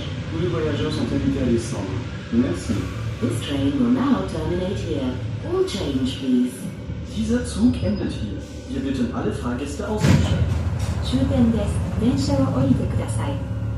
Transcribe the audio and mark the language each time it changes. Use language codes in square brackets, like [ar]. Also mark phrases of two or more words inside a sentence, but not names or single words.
[fr] Tous les voyageurs sont invités à descendre. Merci. [en] This train will now terminate here. All change, please. [de] Dieser Zug endet hier. Wir bitten alle Fahrgäste auszusteigen. [ja] 終点です。電車を降りてください。